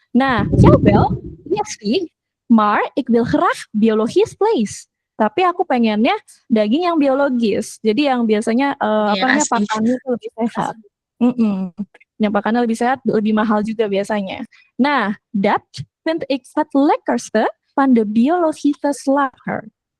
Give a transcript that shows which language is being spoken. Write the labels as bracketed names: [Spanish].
[Dutch] Nah, jawel, yes sih, maar ik wil graag biologisch vlees. [Indonesian] Tapi aku pengennya daging yang biologis. Jadi yang biasanya pakannya itu lebih sehat. Yang pakannya lebih sehat, lebih mahal juga biasanya. [Dutch] Nah, dat vind ik het lekkerste van de biologische slager.